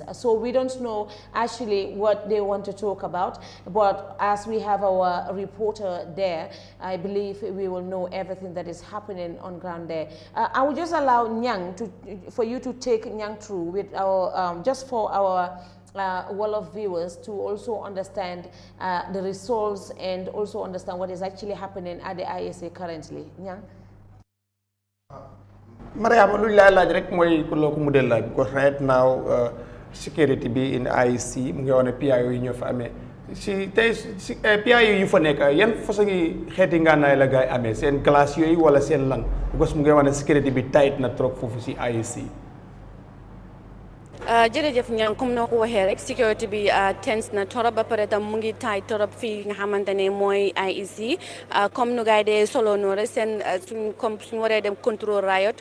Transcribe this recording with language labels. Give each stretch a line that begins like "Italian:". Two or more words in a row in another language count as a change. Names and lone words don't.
English: So we don't know actually what they want to talk about, but as we have our reporter there, I believe we will know everything that is happening on ground there. I will just allow Nyang for you to take Nyang through with our just for our wall of viewers to also understand the results and also understand what is actually happening at the ISA currently. Nyang.
Wolof: Mariama, lu la laaj rek moy ko loko mu del laaj
English: because right now security
Wolof: be in IEC mu ngi wone PIO yi ñoo fa amé si tay PIO yu fa nek yan façon xéti nganaay la gaay amé sen classe yoy wala sen lan because mu ngi wone security bi tight na trop fofu si IEC. jërëjëf ñaan comme noo ko waxee rek sécurité bi tense na torop ba pare tam mu ngi taay torop fii nga xamante ne mooy IEC comme nu gaay dee solo noonu rek seen suñ waree dem contrôle riot